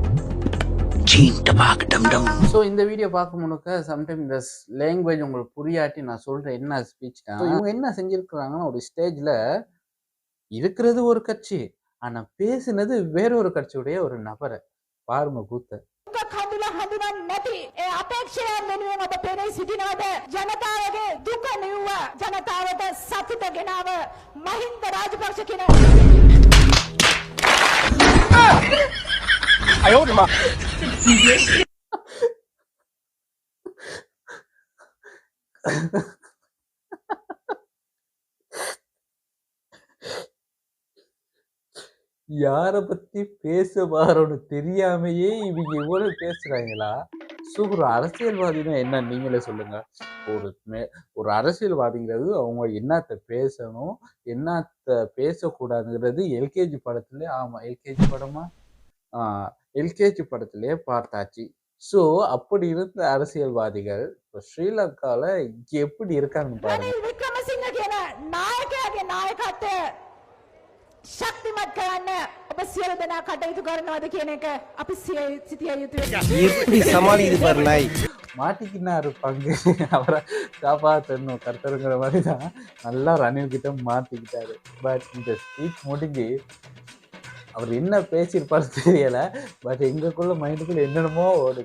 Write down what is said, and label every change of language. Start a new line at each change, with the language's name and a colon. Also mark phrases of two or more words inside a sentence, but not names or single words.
Tamil: ஸோ இந்த வீடியோ பார்க்க முழுக்க சம்டைம் இந்த லாங்குவேஜ் உங்களுக்கு புரியாட்டி நான் சொல்றேன் என்ன ஸ்பீச் தான். இவங்க என்ன செஞ்சிருக்கிறாங்கன்னா, ஒரு ஸ்டேஜ்ல இருக்கிறது ஒரு கட்சி, ஆனா பேசுனது வேற ஒரு கட்சியுடைய ஒரு நபரை பாருங்க கூத்த.
Sinhala: නැති ඒ අපේක්ෂයන් වෙනුවෙන් ඔබ පෙනී සිටිනවද? ජනතාවගේ දුක නිව්ව ජනතාවට සතුට ගෙනාව මහින්ද රාජපක්ෂ කියන අයෝදම
Tamil: யாரை பத்தி பேச வாரோன்னு தெரியாமையே இவங்க இவ்வளவு பேசுறாங்களா? ஒரு அரசியல்வாதினா என்ன நீங்களே சொல்லுங்க. ஒரு அரசியல்வாதிங்கிறது அவங்க என்னத்த பேசணும் என்னத்த பேசக்கூடாதுங்கிறது எல்கேஜி படத்துல, ஆமா எல்கேஜி படமா, எல்கேஜி படத்திலே பார்த்தாச்சு. ஸோ அப்படி இருந்த அரசியல்வாதிகள் இப்போ ஸ்ரீலங்கால எப்படி இருக்காங்க பாருங்க.
Sinhala: වික්‍රමසිංහ කියන නායකයාගේ නායකත්වය ශක්තිමත් කරන්න ඔබ සියලු දෙනා කටයුතු කරනවද කියන එක අපි සිතිය යුතුයි.
Tamil: எப்படி சமாளிக்குது பாரு நாய். மாட்டிக்கினாரு பங்கு, அவரை காப்பாற்றணும் கர்த்தருங்கிற மாதிரி தான் நல்லா ரணில் கிட்ட மாட்டிக்கிட்டாரு. பட் இந்த ஸ்பீச் முடிஞ்சு அவர் என்ன பேசியிருப்பாரு தெரியல, பட் எங்களுக்குள்ள மைண்டுக்குள்ள என்னென்னமோ ஓடு.